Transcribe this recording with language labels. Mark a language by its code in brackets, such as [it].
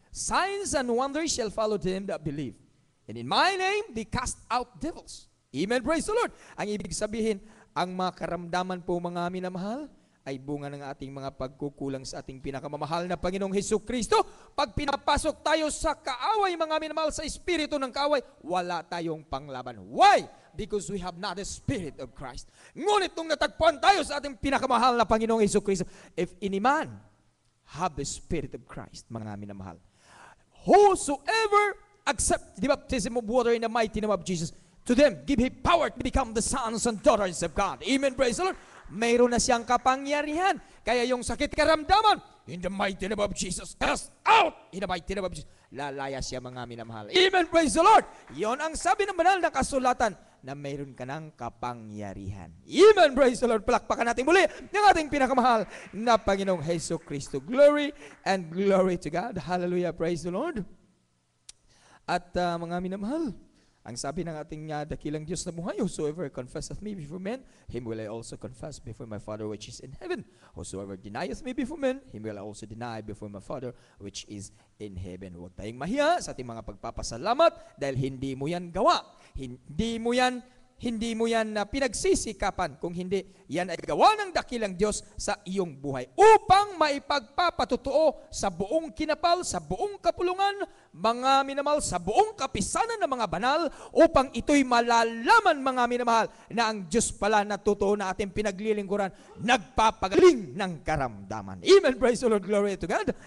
[en] Signs and wonders shall follow them that believe. And in my name, they cast out devils. Amen, praise the Lord. [tl] Ang ibig sabihin, ang mga karamdaman po, mga minamahal, ay bunga ng ating mga pagkukulang sa ating pinakamamahal na Panginoong Hesukristo. Pag pinapasok tayo sa kaaway, mga minamahal, sa espiritu ng kaaway, wala tayong panglaban. [en] Why? Because we have not the Spirit of Christ. [tl] Ngunit nung natagpuan tayo sa ating pinakamahal na Panginoong Hesukristo, [en] if any man have the Spirit of Christ, mga minamahal, whosoever accept the baptism of water in the mighty name of Jesus, to them give him power to become the sons and daughters of God. Amen, praise the Lord. Mayroon na siyang kapangyarihan. Kaya yung sakit karamdaman, in the mighty name of Jesus, cast out! In the mighty name of Jesus, [tl] lalaya siya, mga minamahal. [en] Amen, praise the Lord. [tl] Yon ang sabi ng banal na kasulatan, na mayroon ka ng kapangyarihan. [en] Amen, praise the Lord. [tl] Palakpakan natin muli ng ating pinakamahal na Panginoong Hesus Kristo. [en] Glory and glory to God. Hallelujah, praise the Lord. [tl] At mga minamahal, ang sabi ng ating dakilang Diyos na buhay, [en] whosoever confesseth me before men, him will I also confess before my Father which is in heaven. Whosoever denieth me before men, him will I also deny before my Father which is in heaven. [tl] Huwag tayong mahiya sa ating mga pagpapasalamat dahil hindi mo yan gawa. Hindi mo yan na pinagsisikapan. Kung hindi, yan ay gawa ng dakilang Diyos sa iyong buhay upang maipagpapatutuo sa buong kinapal, sa buong kapulungan, mga minamahal, sa buong kapisanan ng mga banal, upang ito'y malalaman, mga minamahal, na ang Diyos pala na totoo na ating pinaglilingkuran, nagpapagaling ng karamdaman. [en] Amen. Praise the Lord. Glory to God.